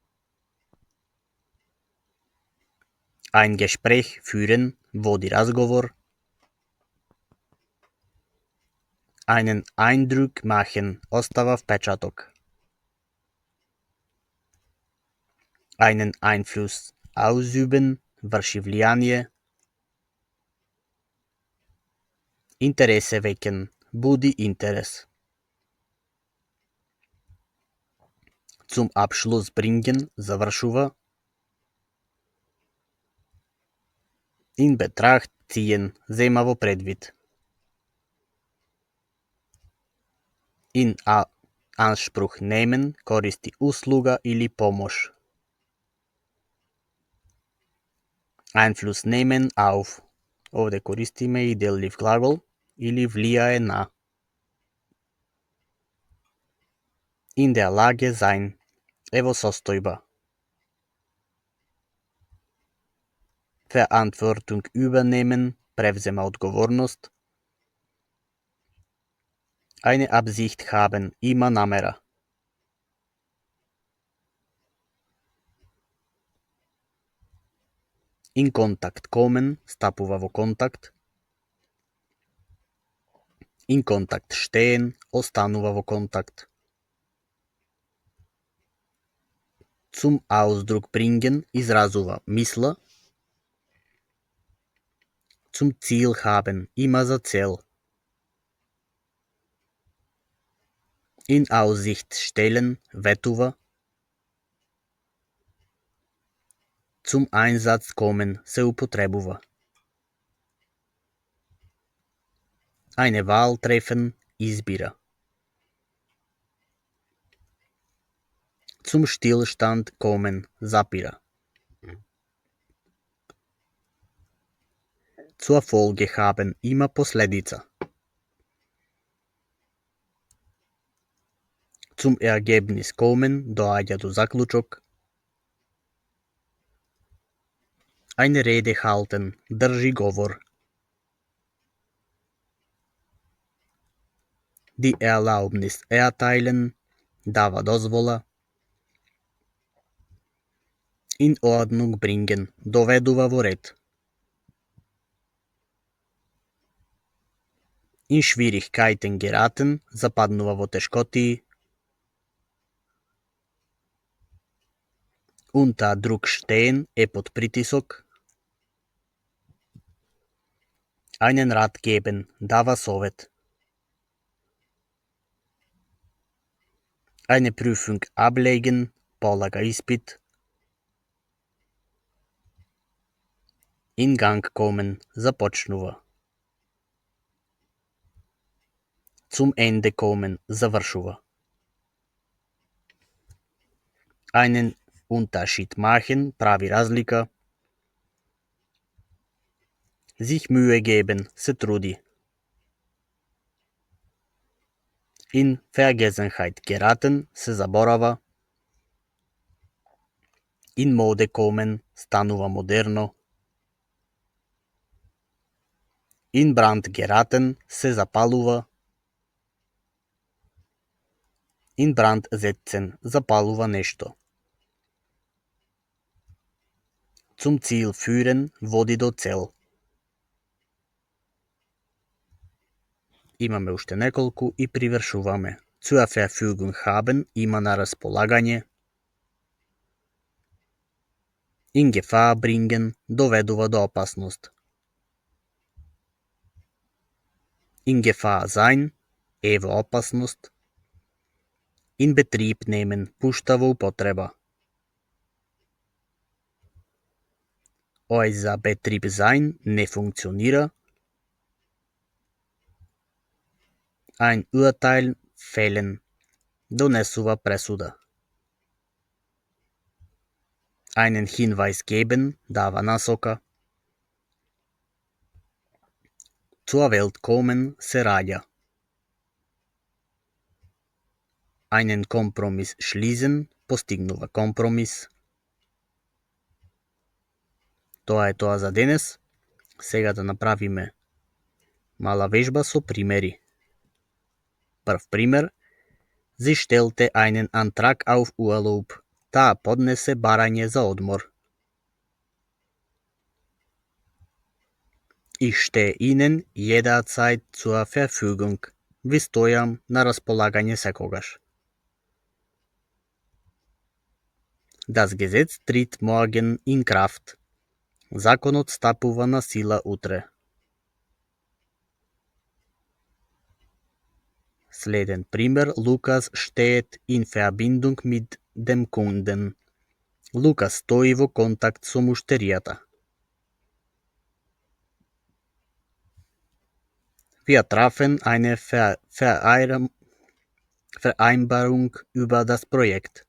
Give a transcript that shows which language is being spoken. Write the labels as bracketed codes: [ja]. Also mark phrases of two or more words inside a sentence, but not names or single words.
[de] Ein Gespräch führen, [mk] води разговор. [de] Einen Eindruck machen, [mk] остава впечаток. [de] Einen Einfluss ausüben, [mk] врши влијание. [de] Interesse wecken, [mk] буди интерес. [de] Zum Abschluss bringen, завршува. In Betracht ziehen, [mk] зема во предвид. [de] In Anspruch nehmen, [mk] користи услуга или помош. [de] Einfluss nehmen auf. [mk] Овде користиме и деллив глагол или влијае на. [de] In der Lage sein, [mk] е во состојба. [de] Verantwortung übernehmen, [mk] превзема одговорност. [de] Eine Absicht haben, [mk] има намера. [de] In Kontakt kommen, [mk] стапува во контакт. [de] In Kontakt stehen, [mk] останува во контакт. [de] Zum Ausdruck bringen, [mk] изразува мисла. [de] Zum Ziel haben, [mk] има за цел. [de] In Aussicht stellen, ветува. Zum Einsatz kommen, [mk] се употребува. [de] Eine Wahl treffen, избира. Zum Stillstand kommen, запира. Zur Folge haben, [mk] има последица. [de] Zum Ergebnis kommen, [mk] доаѓа до заклучок. [de] Eine Rede halten, [mk] држи говор. [de] Die Erlaubnis erteilen, [mk] дава дозвола. [de] In Ordnung bringen, [mk] доведува во ред. [de] In Schwierigkeiten geraten, [mk] западнува во тешкотии. [de] Unter Druck stehen, [mk] е под притисок. [de] Einen Rat geben, [mk] дава совет. [de] Eine Prüfung ablegen, [mk] полага испит. [de] In Gang kommen, започнува. Zum Ende kommen, завршува. Einen Unterschied machen, [mk] прави разлика. [de] Sich Mühe geben, [mk] се труди. [de] In Vergessenheit geraten, [mk] се заборава. [de] In Mode kommen, [mk] станува модерно. [de] In Brand geraten, [mk] се запалува. [de] In Brand setzen, [mk] запалува нешто. [de] Zum Ziel führen, [mk] води до цел. Имаме уште неколку и привршуваме. [de] Zur Verfügung haben, [mk] има на располагање. [de] In Gefahr bringen, [mk] доведува до опасност. [de] In Gefahr sein, [mk] е во опасност. [de] In Betrieb nehmen, [mk] пушта во употреба. [de] Euer Betrieb sein, [mk] не функционира. [de] Ein Urteil fällen, [mk] донесува пресуда. [de] Einen Hinweis geben, [mk] дава насока. [de] Zur Welt kommen, [mk] се раѓа. [de] Einen Kompromiss schließen, [mk] постигнува компромис. Тоа е тоа за денес. Сега да направиме мала вежба со примери. Прв пример. [de] Sie stellte einen Antrag auf Urlaub. [mk] Таа поднесе барање за одмор. [de] Ich stehe Ihnen jederzeit zur Verfügung. [mk] Ви стојам на располагање секогаш. [de] Das Gesetz tritt morgen in Kraft. [mk] Законот стапува на сила утре. Следен пример. [de] Lukas steht in Verbindung mit dem Kunden. [mk] Лукас стои во контакт со муштеријата. [de] Wir trafen eine Vereinbarung über das Projekt.